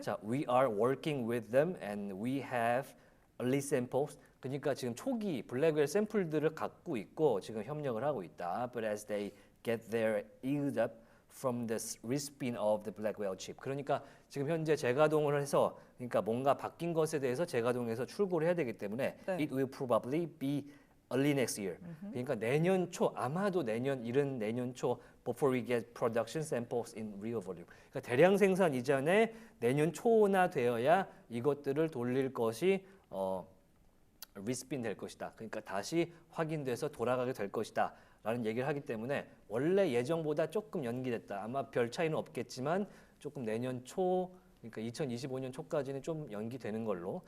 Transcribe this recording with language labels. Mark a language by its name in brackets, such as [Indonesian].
[English] 자, we are working with them and we have early samples. [Korean] 그러니까 지금 초기 블랙웰 샘플들을 갖고 있고 지금 협력을 하고 있다. [English] But as they get their yield up from the respin of the Blackwell chip. [Korean] 그러니까 지금 현재 재가동을 해서 그러니까 뭔가 바뀐 것에 대해서 재가동해서 출고를 해야 되기 때문에 네. [English] it will probably be early next year. [Korean] 그러니까 내년 초 아마도 이른 내년 초 [English] before we get production samples in real volume. [Korean] 그러니까 대량 생산 이전에 내년 초나 되어야 이것들을 돌릴 것이 리스핀 될 것이다. 그러니까 다시 확인돼서 돌아가게 될 것이다. 라는 얘기를 하기 때문에 원래 예정보다 조금 연기됐다. 아마 별 차이는 없겠지만 조금 내년 초 그러니까 2025년 초까지는 좀 연기되는 걸로